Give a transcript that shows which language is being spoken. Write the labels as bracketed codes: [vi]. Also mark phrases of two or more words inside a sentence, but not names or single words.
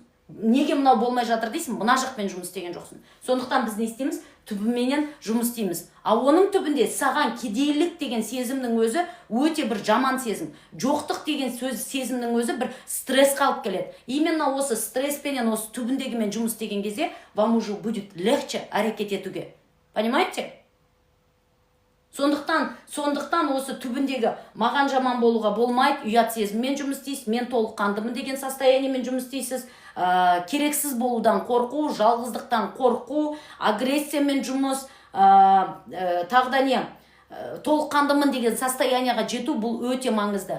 [kk] Неге мынау болмай жатыр дейсің, мына жақпен жұмыс істеген жоқсың. Сондықтан біз не істейміз? Түбіменен жұмыс істейміз. Оның түбінде саған кедейлік деген сезімнің өзі өте бір жаман сезім. Жоқтық деген сезімнің өзі бір стресс қалып келеді. Именно осы стресспенен, осы түбіндегімен жұмыс істеген кезде [ru] вам уже будет легче [kk] әрекет етуге. [ru] Понимаете? [kk] Сондықтан осы түбіндегі маған жаман болуға болмайды, ұят сезіммен жұмыс істейсіз, мен толыққандымын деген состояниемен жұмыс істейсіз, керексіз болудан қорқу, жалғыздықтан қорқу, агрессиямен жұмыс, тағда не, толыққандымын деген состоянияға жету, бұл өте маңызды.